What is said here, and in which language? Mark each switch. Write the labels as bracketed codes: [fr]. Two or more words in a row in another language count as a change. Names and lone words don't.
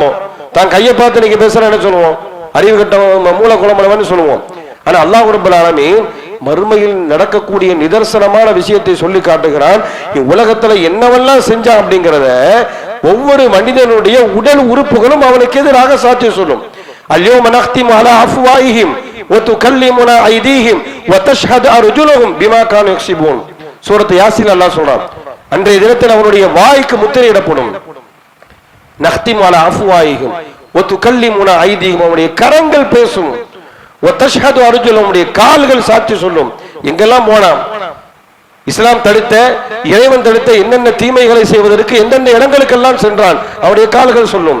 [ta] தான் கையை பார்த்து இன்னைக்கு பேசுறேன்னு சொல்லுவோம், அறிவு கட்ட மூல குளமளவன்னு சொல்லுவோம். ஆனா [ar] الله رب العالمين [ta] மறுமையில் நடக்கக்கூடிய நிதர்சனமான விஷயத்தை சொல்லி காட்டுகிறான். உலகத்துல என்னவெல்லாம் செஞ்சான் அப்படிங்கிறத ஒவ்வொரு மனிதனுடைய உடல் உறுப்புகளும் அவனுக்கு எதிராக சாட்சி சொல்லும். [ar] اليوم نختم على افواههم وتكلمنا ايديهم وتشهد ارجلهم بما كانوا يكسبون. [ta] சூரத் யாசீன் அல்லாஹ் சொல்றான், அன்றைய தினத்தில் அவனுடைய வாய்க்கு முத்திரையிடப்படும். [ar] نختم على أفواههم وتكلمنا أيديهم, [ta] அவனுடைய கரங்கள் பேசும். [ar] وتشهد أرجلهم, [ta] அவனுடைய கால்கள் சாட்சி சொல்லும். எங்கெல்லாம் போனான்? இஸ்லாம் தடுத்த, இறைவன் தடுத்த என்னென்ன தீமைகளை செய்வதற்கு எந்தெந்த இடங்களுக்கெல்லாம் சென்றான், அவனுடைய கால்கள் சொல்லும்.